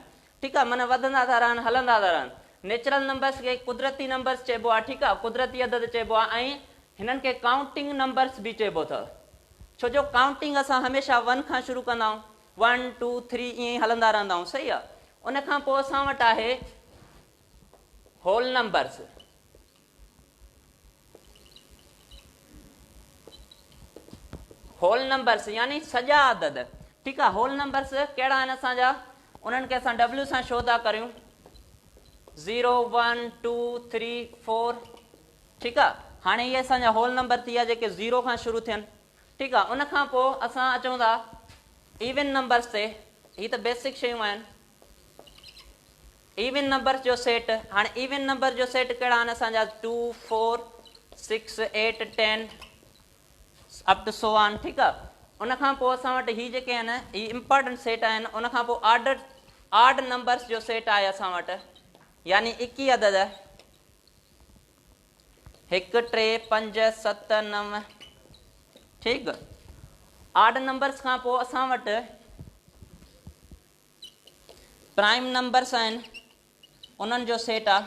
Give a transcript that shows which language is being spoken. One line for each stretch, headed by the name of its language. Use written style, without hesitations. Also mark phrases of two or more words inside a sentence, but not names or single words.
Sindhi: ठीकु आहे, माना वधंदा था रहनि, हलंदा था रहनि।
English: natural numbers
Sindhi: खे कुदरती नंबर्स चइबो आहे। ठीकु आहे, कुदरती अदद चइबो आहे, ऐं हिननि खे
English: counting numbers
Sindhi: बि चइबो अथव। छो जो काउंटिंग असां हमेशह 1 खां शुरू कंदा आहियूं, 1 2 3 ईअं ई हलंदा रहंदा आहियूं। सही आहे, उनखां पोइ असां वटि आहे
English: whole numbers. whole numbers
Sindhi: यानी सॼा अदद। ठीकु आहे,
English: whole numbers
Sindhi: कहिड़ा आहिनि असांजा, उन्हनि खे असां W सां शो था करियूं, 0 1 2 3 4। ठीकु आहे, हाणे इहे असांजा
English: whole number
Sindhi: थी विया जेके 0 खां शुरू थियनि, ठीकु आहे। उन खां पोइ असां अचूं था
English: even numbers
Sindhi: ते। ही त बेसिक शयूं आहिनि,
English: even numbers
Sindhi: जो सेट। हाणे
English: even number
Sindhi: जो सेट कहिड़ा आहिनि असांजा 2 4 6 8 10
English: up to so on,
Sindhi: ठीकु आहे। उन खां पोइ असां वटि ही जेके आहिनि ही
English: important set
Sindhi: आहिनि। उन खां पोइ
English: odd numbers
Sindhi: जो सेट आहे असां वटि, यानी 21 अदद 1 3 5 7 9, ठीकु।
English: odd numbers
Sindhi: खां पोइ असां वटि
English: prime numbers
Sindhi: आहिनि, उन्हनि जो सेट आहे।